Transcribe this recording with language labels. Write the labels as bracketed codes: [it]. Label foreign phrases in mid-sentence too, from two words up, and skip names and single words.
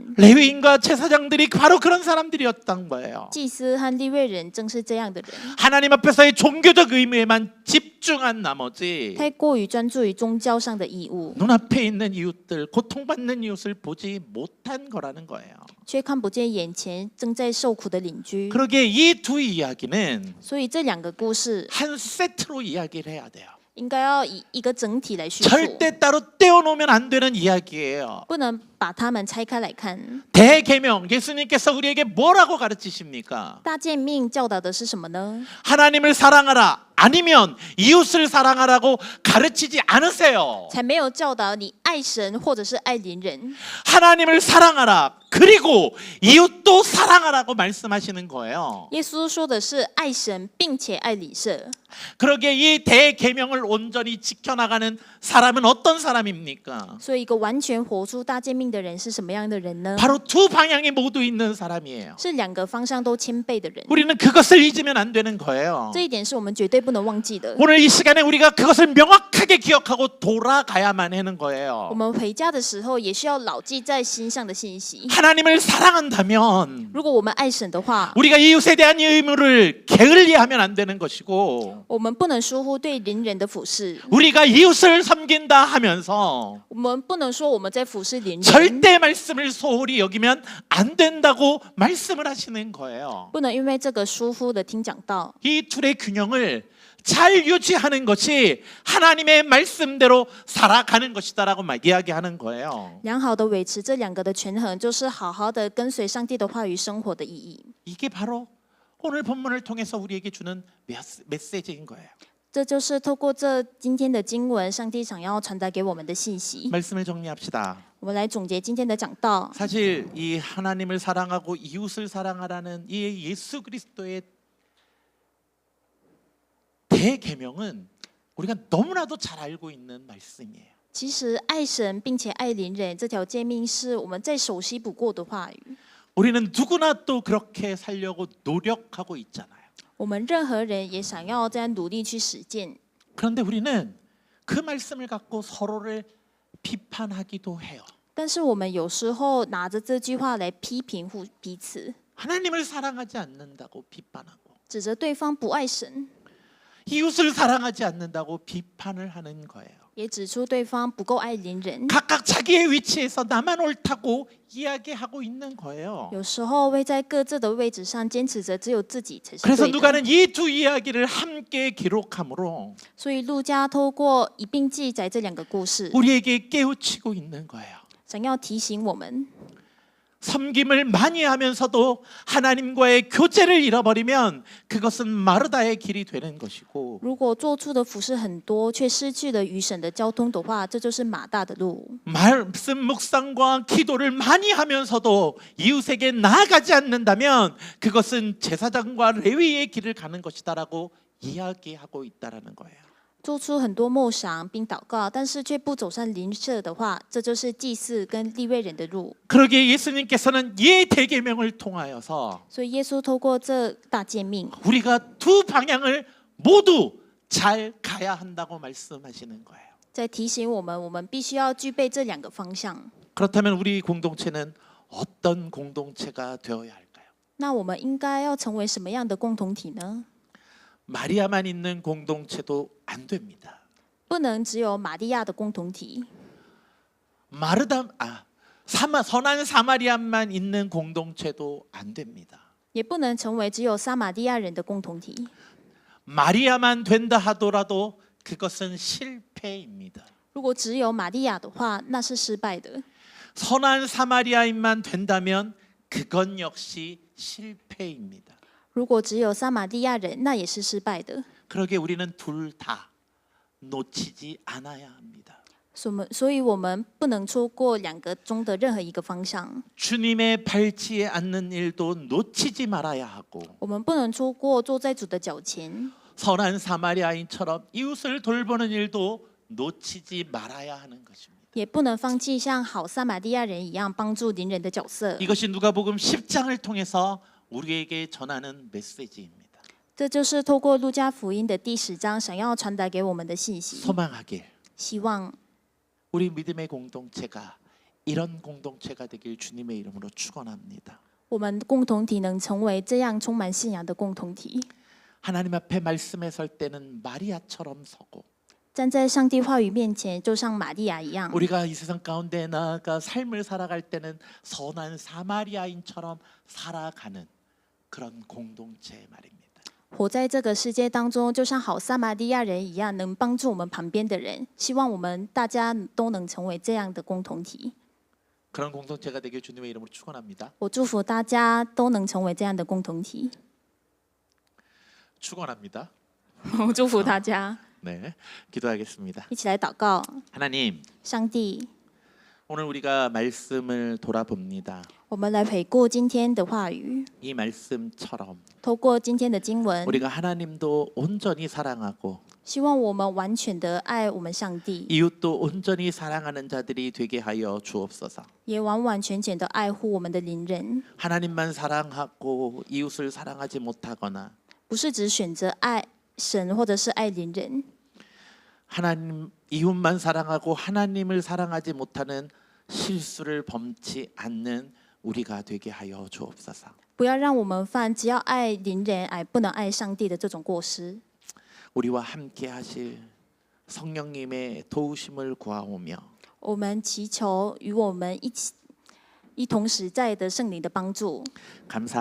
[ko] 레위인과 제사장들이 바로 그런 사람들이었던 거예요. [zh] 祭司和利未人正是这样的人， [ko] 하나님 앞에서의 종교적 의무에만 집중한 나머지 [zh] 太过于专注于宗教上的义务， [ko] 눈앞에 있는 이웃들, 고통받는 이웃을 보지 못한 거라는 거예요. [zh] 却看不见眼前正在受苦的邻居。 [ko] 그러기에 이 두 이야기는 [zh] 所以这两个故事 [ko] 한 세트로 이야기를 해야 돼요. [zh] 应该要以一个整体来叙述， [ko] 절대 따로 떼어놓으면 안 되는 이야기예요. [zh] 不能把它们拆开来看。 [ko] 대계명, 예수님께서 우리에게 뭐라고 가르치십니까? [zh] 大诫命教导的是什么呢？ [ko] 하나님을 사랑하라 아니면 이웃을 사랑하라고 가르치지 않으세요. [zh] 才没有教导你爱神或者是爱邻人， [ko] 하나님을 사랑하라 그리고 이웃도 사랑하라고 말씀하시는 거예요. [zh] 耶稣说的是爱神并且爱邻舍。 [ko] 그러기에 이 대계명을 온전히 지켜나가는 사람은 어떤 사람입니까? [zh] 所以，一个完全活出大诫命的人是什么样的人呢？ [ko] 바로 두 방향이 모두 있는 사람이에요. [zh] 是两个方向都谦卑的人。 [ko] 우리는 그것을 잊으면 안 되는 거예요. [zh] 这一点是我们绝对不不能忘记的。 [ko] 오늘 이 시간에 우리가 그것을 명확하게 기억하고 돌아가야만 하는 [zh] 我 [ko] 거예요. [zh] 们回家的时候也需要牢记在心上的信息。 [ko] 하나님을 사랑한다면 [zh] 如果我们爱神的话， [ko] 우리가 이웃에 대한 의무를 게을리하면 안 되는 것이고 [zh] 我们不能疏忽对邻人的服侍。 [ko] 우리가 이웃을 섬긴다 하면서 [zh] 我们不能说我们在服侍邻人， [ko] 절대 말씀을 소홀히 여기면 안 된다고 말씀을 하시는 거예요. [zh] 不能因为这个疏忽的听讲道。 [ko] 이 둘의 균형을 잘 유지하는 것이 하나님의 말씀대로 살아가는 것이다라고 이야기하는 거예요. [zh] 良好的维持这两个的权衡，就是好好的跟随上帝的话语生活的意义。 [ko] 이게 바로 오늘 본문을 통해서 우리에게 주는 메시지인 거예요. [zh] 这就是透过这今天的经文，上帝想要传达给我们的信息。 [ko] 말씀을 정리합시다. [zh] 我们来总结今天的讲道。 [ko] 사실 이 하나님을 사랑하고 이웃을 사랑하라는 이 예수 그리스도의 대계명은 우리가 너무나도 잘 알고 있는 말씀이에요. [zh] 其实爱神并且爱邻人这条诫命是我们再熟悉不过的话语。 [ko] 우리는 누구나 또 그렇게 살려고 노력하고 있잖아요. [zh] 我们任何人也想要这样努力去实践， [ko] 그런데 우리는 그 말씀을 갖고 서로를 비판하기도 해요. [zh] 但是我们有时候拿着这句话来批评彼此， [ko] 하나님을 사랑하지 않는다고 비판하고 [zh] 指责对方不爱神， [ko] 이웃을 사랑하지 않는다고 비판을 하는 거예요. [zh] 也指出对方不够爱邻人。 [ko] 각각 자기의 위치에서 나만 옳다고 이야기하고 있는 거예요. [zh] 有时候会在各自的位置上坚持着只有自己才是 [ko] 그래서 [zh] 对的。 [ko] 누가는 이 두 이야기를 함께 기록함으로 [zh] 所以路加透过一并记载这两个故事， [ko] 우리에게 깨우치고 있는 거예요. [zh] 想要提醒我们， [ko] 섬김을 많이 하면서도 하나님과의 교제를 잃어버리면 그것은 마르다의 길이 되는 것이고 [zh] 如果做出的服饰很多，却失去了与神的交通的话，这就是马大的路。 [ko] 말씀 묵상과 기도를 많이 하면서도 이웃에게 나아가지 않는다면 그것은 제사장과 레위의 길을 가는 것이다라고 이야기하고 있다라는 거예요. [zh] 做出很多梦想并祷告，但是却不走上邻舍的话，这就是祭祀跟利未人的路。 [ko] 그러기에 예수님께서는 이 대계명을 통하여서 [zh] 所以耶稣透过这大诫命， [ko] 우리가 두 방향을 모두 잘 가야 한다고 말씀하시는 거예요. [zh] 在提醒我们，我们必须要具备这两个方向。 [ko] 그렇다면 우리 공동체는 어떤 공동체가 되어야 할까요? [zh] 那我们应该要成为什么样的共同体呢？ [ko] 마리아만 있는 공동체도 안 됩니다. [zh] 不能只有玛利亚的共同体， [ko] 선한 사마리아만 있는 공동체도 안 됩니다. [zh] 也不能成为只有撒玛利亚人的共同体。 [ko] 마리아만 된다 하더라도 그것은 실패입니다. [zh] 如果只有玛利亚的话，那是失败的。 [ko] 선한 사마리아인만 된다면 그건 역시 실패입니다. [zh] 如果只有撒玛利亚人，那也是失败的。 [ko] 그러기에 우리는 둘 다 놓치지 않아야 합니다. [zh] 所以我们不能错过两个中的任何一个方向。 [ko] 주님의 발치에 앉는 일도 놓치지 말아야 하고 [zh] 我们不能错过坐在主的脚前， [ko] 선한 사마리아인처럼 이웃을 돌보는 일도 놓치지 말아야 하는 것입니다. [zh] 也不能放弃像好撒玛利亚人一样帮助邻人的角色。 [ko] 이것이 누가복음 10장을 통해서 우리에게 전하는 메시지입니다. [zh] 这就是透过路加福音的第10章想要传达给我们的信息。 [ko] 소망하길 [zh] 希望 [ko] 우리 믿음의 공동체가 이런 공동체가 되길 주님의 이름으로 축원합니다. [zh] 我们共同体能成为这样充满信仰的共同体。 [ko] 하나님 앞에 말씀에 설 때는 마리아처럼 서고 [zh] 站在上帝话语面前，就像玛利亚一样。 [ko] 우리가 이 세상 가운데 나아가 삶을 살아갈 때는 선한 사마리아인처럼 살아가는 그런 공동체 말입니다. [zh] 活在这个世界当中，就像好撒玛利亚人一样，能帮助我们旁边的人。希望我们大家都能成为这样的共同体。 [ko] 그런 공동체가 되길 주님의 이름으로 축원합니다. [zh] 我祝福大家都能成为这样的共同体。 [ko] 축원합니다. [zh] 我祝福大家， [ko] 네, 기도하겠습니다. [zh] 一起来祷告。 [ko] 하나님, [zh] 上帝， [ko] 오늘 우리가 말씀을 돌아봅니다. [zh] 我们来回顾今天的话语， [ko] 이 말씀처럼 [zh] 透过今天的经文， [ko] 우리가 하나님도 온전히 사랑하고 [zh] 希望我们完全的爱我们上帝， [ko] 이웃도 온전히 사랑하는 자들이 되게 하여 주옵소서. [zh] 也完完全全的爱护我们的邻人， [ko] 하나님만 사랑하고 이웃을 사랑하지 못하거나 [zh] 不是只选择爱神或者是爱邻人。 [ko] 하나님 이웃만 사랑하고 하나님을 사랑하지 못하는 실수를 범치 않는 우리가 되게 하여 주옵소서. [zh] 不要让我们犯只要爱邻人而不能爱上帝的这种过失。 [ko] 우리와 함께 하실 성령님의 도우심을 구하오며 [zh] 我们祈求与我们一同实在的圣灵的帮助。 [ko] 감사하며 [zh] 感谢你，